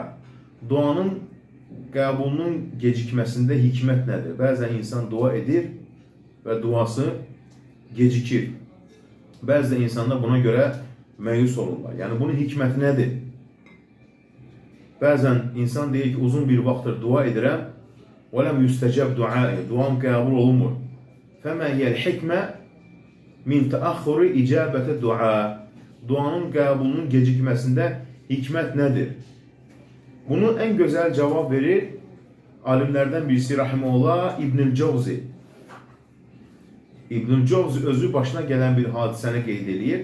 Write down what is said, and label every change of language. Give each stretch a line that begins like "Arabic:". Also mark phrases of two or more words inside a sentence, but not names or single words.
Azerbaijani: Duanın qəbulunun gecikməsində hikmət nədir? Bəzən insan dua edir və duası gecikir. Bəzən insanlar buna görə məyus olurlar. Yəni bunun hikməti nədir? Bəzən insan deyir ki, uzun bir vaxtdır dua edirəm,
Arabic: وَلَمْ يُسْتَجَبْ دُعَائِ
Azerbaijani: Duam qəbul olunmur.
Arabic: فَمَا هِيَ الْحِكْمَةِ مِنْ تَأَخُّرِ إِجَابَةِ dua.
Azerbaijani: Duanın qəbulunun gecikməsində hikmət nədir? Bunu ən gözəl cavab verir alimlərdən birisi rahimehullah İbnül Cavzi. İbnül Cavzi özü başına gələn bir hadisəni qeyd edir.